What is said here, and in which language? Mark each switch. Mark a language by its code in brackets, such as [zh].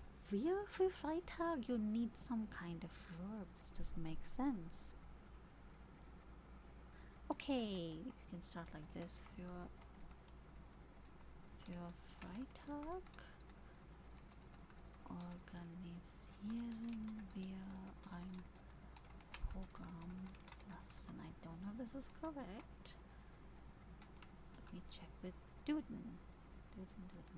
[de] Wir für Freitag, [en] you need some kind of verb. This doesn't make sense. Okay, you can start like this. [de] Für Freitag organisieren wir ein Programm lassen. [en] I don't know if this is correct. Let me check with Duden. Duden.